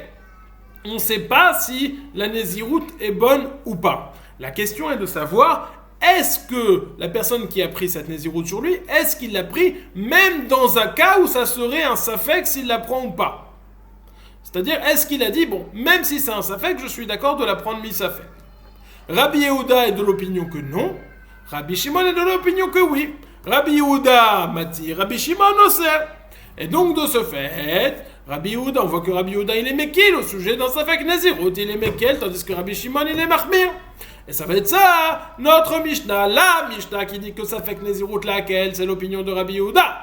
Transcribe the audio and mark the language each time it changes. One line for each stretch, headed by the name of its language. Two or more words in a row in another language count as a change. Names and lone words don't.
French: On ne sait pas si la Nézirut est bonne ou pas. La question est de savoir, est-ce que la personne qui a pris cette Nézirut sur lui, est-ce qu'il l'a pris même dans un cas où ça serait un Safek s'il la prend ou pas. C'est-à-dire, est-ce qu'il a dit, bon, même si c'est un Safek, je suis d'accord de la prendre mi-Safek. Rabbi Yehuda est de l'opinion que non. Rabbi Shimon est de l'opinion que oui. Rabbi Yehuda mati, Rabbi Shimon aussi. Et donc, de ce fait, Rabbi Yehuda, on voit que Rabbi Yehuda, il est Mekil au sujet d'un
Hebrew: ספק נזירות,
French: il est Mekil, tandis que Rabbi Shimon, il est Mahmir. Et ça va être ça, notre Mishnah, la Mishnah qui dit que
Hebrew: ספק נזירות
French: laquelle, c'est l'opinion de Rabbi Yehuda.